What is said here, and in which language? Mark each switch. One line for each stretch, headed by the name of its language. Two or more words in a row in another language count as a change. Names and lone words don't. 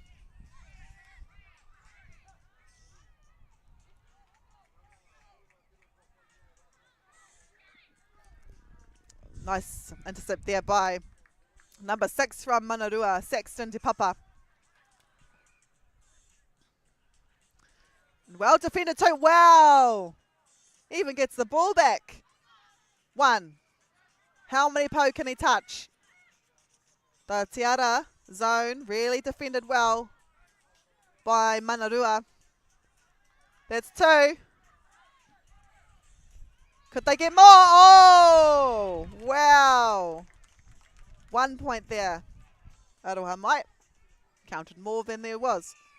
English: Nice intercept there by number 6 from Manarua, Sexton Te Papa. Well defended too. Wow! Even gets the ball back. 1. How many po can he touch? The
Māori: te ara
English: zone really defended well by Manarua. That's 2. Could they get more? Oh! Wow! 1 point there. Aroha might counted more than there was.